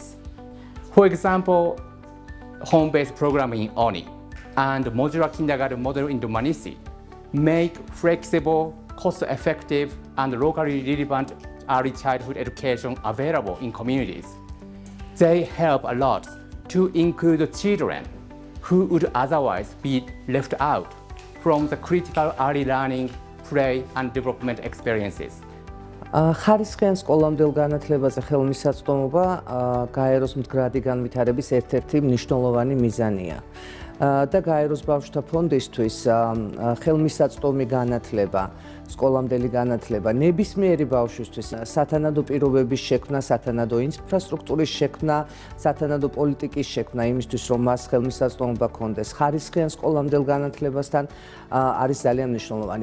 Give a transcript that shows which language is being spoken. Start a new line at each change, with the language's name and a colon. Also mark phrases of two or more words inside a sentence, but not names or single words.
English: For example, home-based programming in Oni and modular kindergarten model in Dmanisi make flexible, cost-effective and locally relevant early childhood education available in communities. They help a lot to include children who would otherwise be left out from the critical early learning, play and development experiences.
Georgian: ხარისხიან სკოლამდელ განათლებაზე ხელმისაწვდომობა გაეროს მდგრადი განვითარების ერთ-ერთი მნიშვნელოვანი მიზანია. და გაეროს ბავშვთა ფონდისთვის ხელმისაწვდომი განათლება, სკოლამდელი განათლება, ნებისმიერი ბავშვისთვის სათანადო პირობების შექმნა, სათანადო ინფრასტრუქტურის შექმნა, სათანადო პოლიტიკის შექმნა იმისთვის, რომ მას ხელმისაწვდომობა ჰქონდეს ხარისხიან სკოლამდელ განათლებასთან არის ძალიან მნიშვნელოვანი.